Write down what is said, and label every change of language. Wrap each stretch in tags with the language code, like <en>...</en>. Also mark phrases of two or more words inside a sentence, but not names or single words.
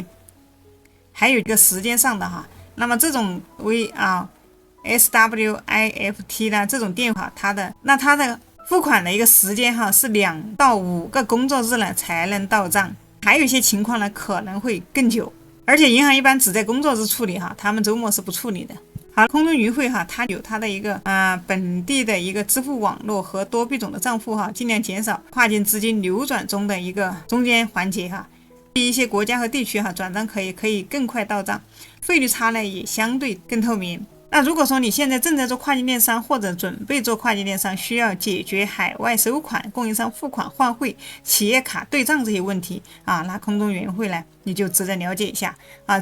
<zh>還有一個時間上的那麼這種SWIFT 呢這種電話它的付款的一個時間是2到5個工作日呢才能到賬，還有一些情況呢可能會更久而且銀行一般只在工作日處理哈，他们周末是不處理的。好，空中云匯哈，它有它的一個本地的一個支付網絡和多幣種的賬戶哈，盡量減少跨境資金流轉中的一個中間環節哈。一些國家和地區哈，轉賬可以更快到賬，費率差呢也相對更透明。那如果說你現在正在做跨境電商或者準備做跨境電商，需要解決海外收款、供應商付款、換匯、企業卡對賬這些問題啊，那空中雲匯呢，你就值得了解一下啊。</zh>